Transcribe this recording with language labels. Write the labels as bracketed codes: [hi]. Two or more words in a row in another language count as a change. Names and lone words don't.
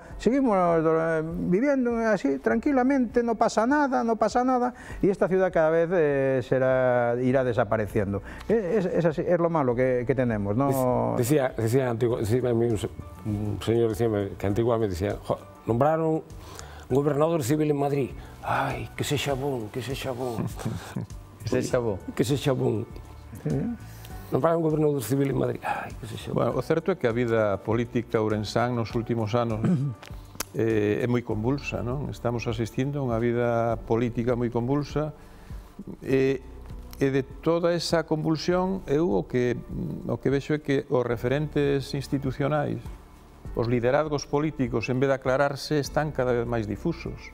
[es] Seguimos viviendo así tranquilamente, no pasa nada y esta ciudad cada vez irá desapareciendo. Es así, es lo malo que tenemos, ¿no? Decía un señor que antiguamente decía, nombraron un gobernador civil en Madrid. [gl] Ai, que sexa bon. Que sexa bon. [es] Nombraron un gobernador civil en Madrid. [gl] Ai, que sexa bon. Bueno, o certo é que a vida política ourensán nos últimos anos é moi convulsa, non? Estamos asistindo a unha vida política moi convulsa e de toda esa convulsión eu o que vexo é que os referentes institucionais, os liderazgos políticos, en vez de aclararse, están cada vez máis difusos.